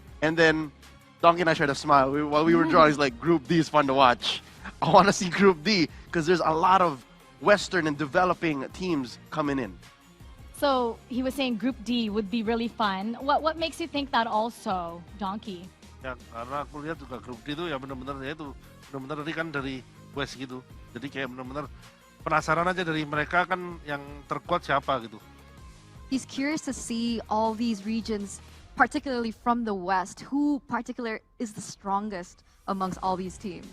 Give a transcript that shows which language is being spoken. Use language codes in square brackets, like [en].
[en] And then Donkey and I tried to smile while we were drawing. It's like, Group D is fun to watch. I want to see Group D because there's a lot of Western and developing teams coming in. So he was saying Group D would be really fun. What makes you think that also, Donkey? [id] Ya, karena aku lihat juga grup D itu ya benar-benar ya itu benar-benar tadi kan dari West gitu. Jadi kayak benar-benar penasaran aja dari mereka kan yang terkuat siapa gitu. [en] He's curious to see all these regions, particularly from the West, who particular is the strongest amongst all these teams.